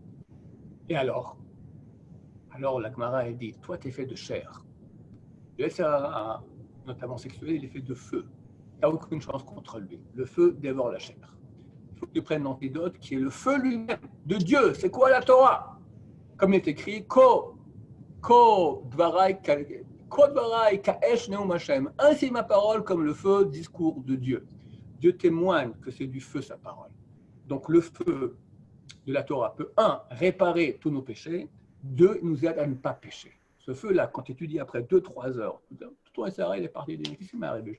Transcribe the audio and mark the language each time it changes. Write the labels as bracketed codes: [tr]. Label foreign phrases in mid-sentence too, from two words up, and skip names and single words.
[fr] Et alors la Gemara, elle dit, toi, tu es fait de chair. Le [he] יצר הרע, [fr] notamment sexuel, il est fait de feu. Tu n'as aucune chance contre lui. Le feu dévore la chair. Il faut que tu prennes l'antidote qui est le feu lui-même, de Dieu. C'est quoi la Torah? Comme il est écrit, [he] כה דברי כאש נאם השם. [fr] Ainsi ma parole comme le feu, discours de Dieu. Dieu témoigne que c'est du feu sa parole. Donc le feu de la Torah peut, réparer tous nos péchés, 2, nous aide à ne pas pécher. Ce feu-là, quand tu étudies après 2-3 heures, tout ton SRA, il est parti. Qu'est-ce qui m'est arrivé?